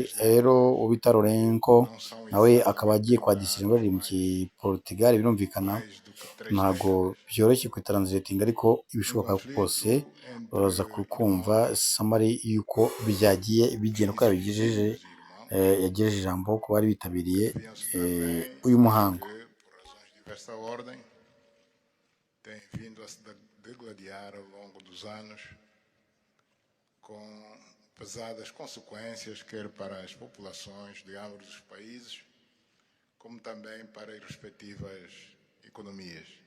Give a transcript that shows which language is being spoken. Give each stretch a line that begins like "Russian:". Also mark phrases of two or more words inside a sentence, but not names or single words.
Kinyarwanda: Rero ubita Lourenco nawe akaba agiye kwadisira ingorane mu Portugal, birumvikana ntabwo byoroshye kwitranslatinga, ariko ibishoboka kose baza kumva samari y'uko byagiye bigenda ko yabigejeje, yagejeje ijambo ku bari bitabiriye uyu muhango.
Portuguese: Tem vindo a se degladiar ao longo dos anos, com pesadas consequências, quer para as populações de ambos os países, como também para as respectivas economias.